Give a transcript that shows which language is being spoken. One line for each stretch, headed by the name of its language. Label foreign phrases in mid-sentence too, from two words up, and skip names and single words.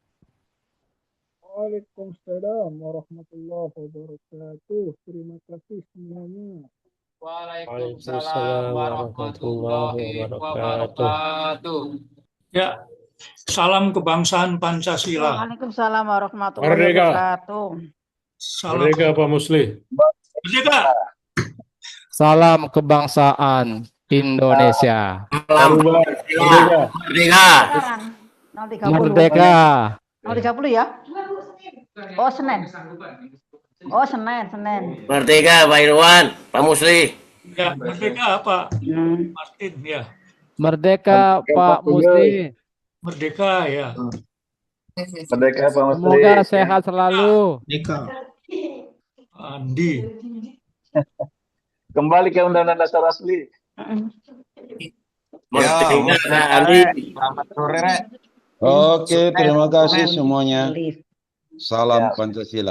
Arabic: وعليكم السلام ورحمة الله وبركاته.
Indonesian: Terima kasih semuanya.
Arabic: وعليكم السلام ورحمة الله وبركاته.
Indonesian: Ya, salam kebangsaan Pancasila.
Arabic: وعليكم السلام ورحمة الله
Indonesian: Merdeka.
Arabic: wabarakatuh.
Indonesian: Salam Merdeka Pak Musli. merdeka. Salam kebangsaan Indonesia. Merdeka. Merdeka. 030. Merdeka. 030 ya? Oh, Senin. Oh, Senin. Merdeka Pak Irwan, Pak Musli. Ya, merdeka Pak Martin ya. Merdeka Pak Musli. Merdeka ya. Merdeka Pak Musli. Semoga sehat selalu. Andi. Kembali ke Undang-Undang Dasar asli. Merdeka Andi. Selamat sore, Rek. Oke, terima kasih semuanya. Salam Pancasila.